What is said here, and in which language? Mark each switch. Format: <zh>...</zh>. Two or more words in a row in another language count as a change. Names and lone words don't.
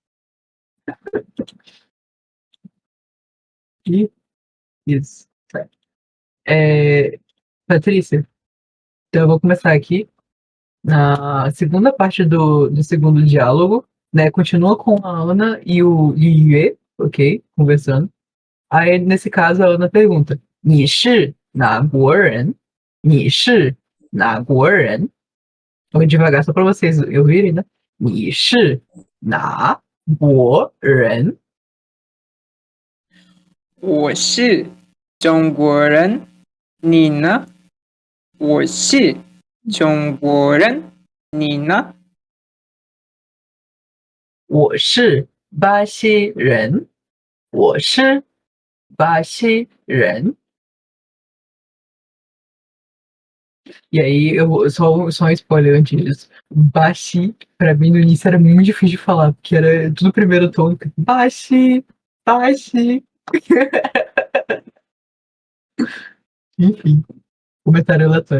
<pt>E isso. Tá. Patrícia, então eu vou começar aqui. Na segunda parte do segundo diálogo, né, continua com a Ana e o Yue, ok? Conversando. Aí, nesse caso, a Ana pergunta:</pt> <zh>你是哪国人？你是哪国人？</zh> <pt>Eu vou devagar só para vocês ouvirem, né?</pt> <zh>你是哪国人？我是中国人，你呢？我是中国人，你呢？我是巴西人。我是巴西人。</zh> <pt>E aí, só um spoiler antes disso. Baixi, pra mim, no início era muito difícil de falar, porque era tudo primeiro tom. Baixi, baixi. Enfim, comentário aleatório.</pt>